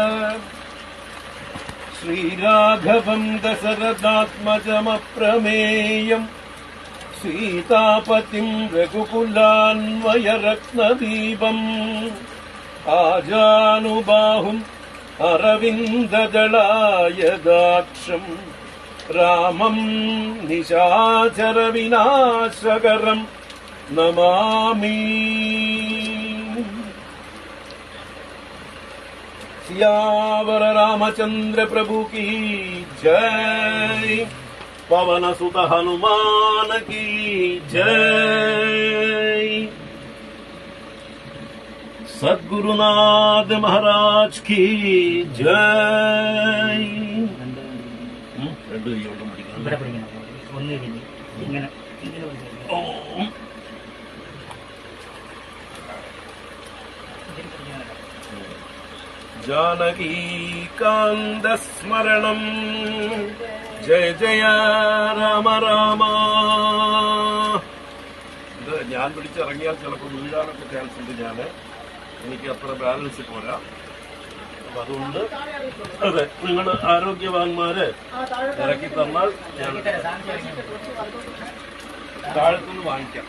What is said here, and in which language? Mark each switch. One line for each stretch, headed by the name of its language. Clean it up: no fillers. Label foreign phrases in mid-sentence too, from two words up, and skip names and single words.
Sanskrit: ശ്രീരാഘവം ദശരഥാത്മജമപ്രമേയം സീതാപതിം രഘുകുലാന്വയരത്നദീപം ആജാനുബാഹും അരവിന്ദദളായദാക്ഷം രാമം നിശാചരവിനാശകരം നമാമി.
Hindi: सियावर रामचंद्र प्रभु की जय. पवन सुत हनुमान की जय. सद्गुरुनाथ महाराज की जय.
Sanskrit: जानकीकान्तस्मरणं जय जय രാമ രാമ.
Malayalam: ഇത് ഞാൻ പിടിച്ചിറങ്ങിയാൽ ചിലപ്പോൾ വീഴാനൊക്കെ ചാൻസ് ഉണ്ട്. എനിക്ക് അത്ര ബാലൻസ് പോരാ. അപ്പൊ അതുകൊണ്ട് അതെ, നിങ്ങൾ ആരോഗ്യവാന്മാര് ഇറക്കി തന്നാൽ ഞാൻ താഴത്തുനിന്ന് വാങ്ങിക്കാം.